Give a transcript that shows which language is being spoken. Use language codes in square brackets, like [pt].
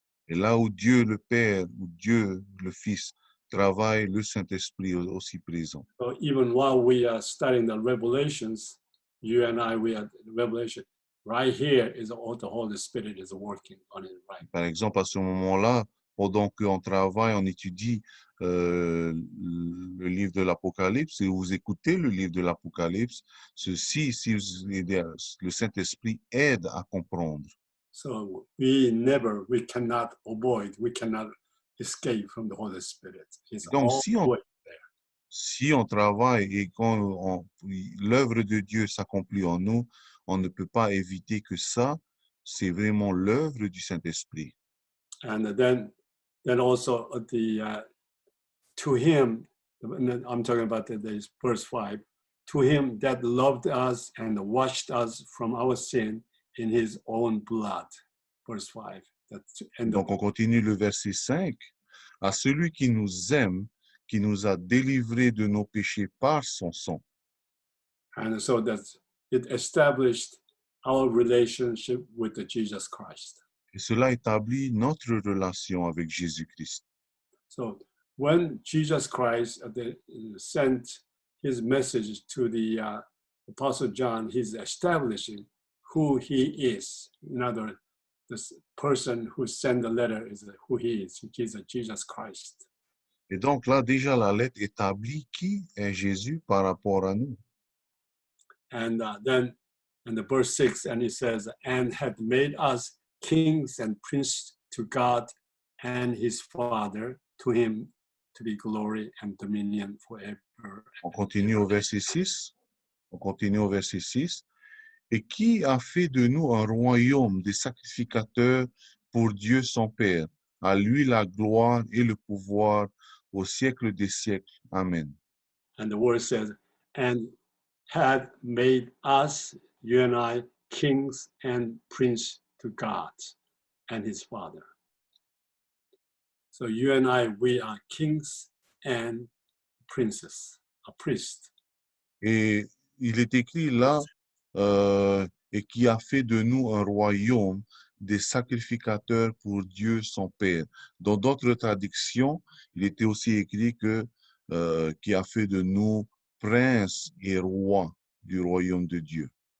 [fr] Et là où Dieu le Père, où Dieu le Fils travaille, le Saint-Esprit est aussi présent. [en] So even while we are studying the Revelations, you and I, we are Revelation. Right here is all the Holy Spirit is working on it, right? [fr] Par exemple, à ce moment-là, pendant qu'on travaille, on étudie le livre de l'Apocalypse et vous écoutez le livre de l'Apocalypse, ceci, si le Saint-Esprit aide à comprendre. [en] So we cannot avoid, we cannot escape from the Holy Spirit. He's [fr] Donc, [en] always there. [fr] si on travaille et quand l'œuvre de Dieu s'accomplit en nous, on ne peut pas éviter que ça, c'est vraiment l'œuvre du Saint-Esprit. [en] And then also to him, I'm talking about the verse 5, to him that loved us and washed us from our sin in his own blood. Verse 5. [fr] Donc, on continue le verset 5. À celui qui nous aime, qui nous a délivrés de nos péchés par son sang. [en] And so that it established our relationship with the Jesus Christ. [fr] Et cela établit notre relation avec Jésus-Christ. [en] So when Jesus Christ sent his message to the Apostle John, he's establishing who he is. In other words, this person who sent the letter is who he is. He is Jesus Christ. [fr] Et donc là, déjà, la lettre établit qui est Jésus par rapport à nous. [en] And then in the verse 6, and he says, and have made us kings and priests to God and his Father, to him to be glory and dominion forever. [fr] On continue au verset 6. On continue au verset 6. Et qui a fait de nous un royaume des sacrificateurs pour Dieu son Père? À lui la gloire et le pouvoir au siècle des siècles. Amen. [en] And the word says, and had made us, you and I, kings and princes to God and his Father. So you and I, we are kings and princes, a priest. [fr] Et il est écrit là, et qui a fait de nous un royaume des sacrificateurs pour Dieu son Père. Dans d'autres traductions, il était aussi écrit que qui a fait de nous princes et rois du royaume de Dieu.